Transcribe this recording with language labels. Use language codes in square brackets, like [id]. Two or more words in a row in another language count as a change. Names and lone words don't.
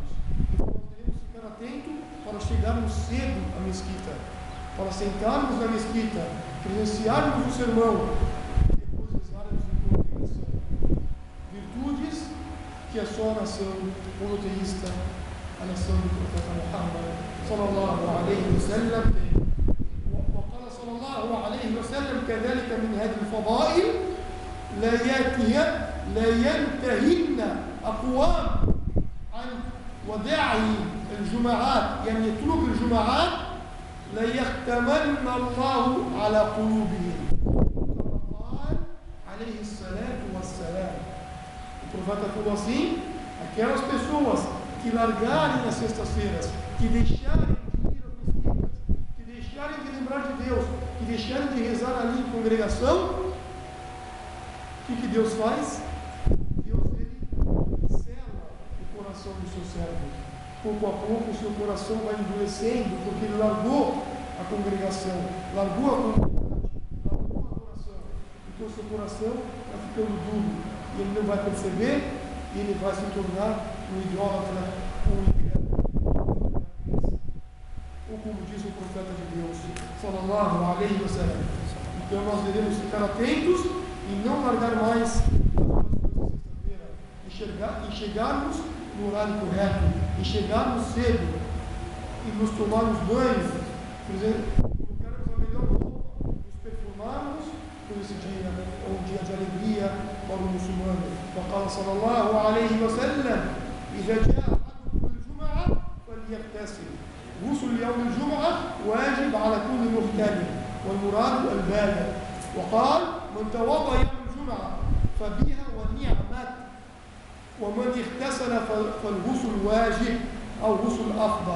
[pt] Então nós devemos ficar atentos para chegarmos cedo à mesquita, para sentarmos na mesquita, presenciarmos o sermão e depois rezarmos em congregação. Virtudes que é só a nação monoteísta, a nação do profeta Muhammad [ar] صلى الله عليه وسلم [pt] tem. [ar] وقال صلى الله عليه وسلم كذلك من هذه الفضائل لا ينتهين أقوام عن وداعي الجماعات، يعني يترك الجماعات، لا يختمن الله على قلوبهم، كما قال عليه الصلاة والسلام. [pt] O profeta falou assim: aquelas pessoas que largarem as sextas-feiras, que deixarem de ir às mesquitas, que deixarem de lembrar de Deus, que deixarem de rezar ali em congregação, o que Deus faz? Deus, ele sela o coração do seu servo. Pouco a pouco o seu coração vai endurecendo, porque ele largou a congregação, largou a comunidade, largou a adoração. Então o seu coração vai ficando duro, e ele não vai perceber, e ele vai se tornar um idólatra, um incrédulo. Ou como diz o profeta de Deus, [ar] صلى الله عليه وسلم. [pt] Então nós devemos ficar atentos e não largar mais a sexta-feira, e chegarmos no horário correto, e chegarmos cedo, e nos tomarmos banhos, por exemplo, colocarmos a melhor roupa, nos perfumarmos por esse dia, é um dia de alegria para o muçulmano. [ar] وقال صلى الله عليه وسلم إذا جاء أحدكم الجمعة فليغتسل. غسل يوم الجمعة واجب على كل مغتسل، والمراد البالغ. وقال من توضأ يوم الجمعة فبها ونعمت، ومن اغتسل فالغسل واجب أو غسل أفضل.